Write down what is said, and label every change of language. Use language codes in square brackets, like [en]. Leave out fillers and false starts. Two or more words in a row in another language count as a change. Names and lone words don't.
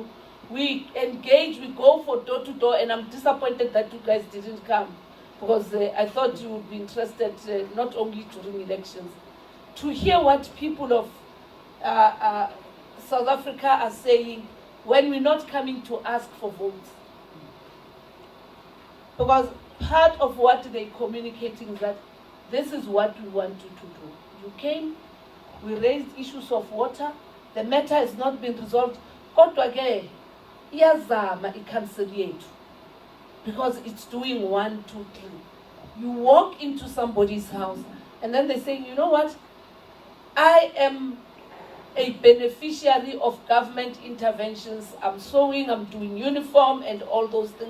[en] We engage, we go for door to door, and I'm disappointed that you guys didn't come, because I thought you would be interested not only during elections, to hear what people of South Africa are saying when we're not coming to ask for votes. Because part of what they're communicating is that this is what we want you to do. You came, we raised issues of water, the matter has not been resolved. [nd] Kodwa ke iyazama i-council yethu, [en] because it's doing 1, 2, 3. You walk into somebody's house and then they say, you know what, I am a beneficiary of government interventions. I'm sewing, I'm doing uniform and all those things.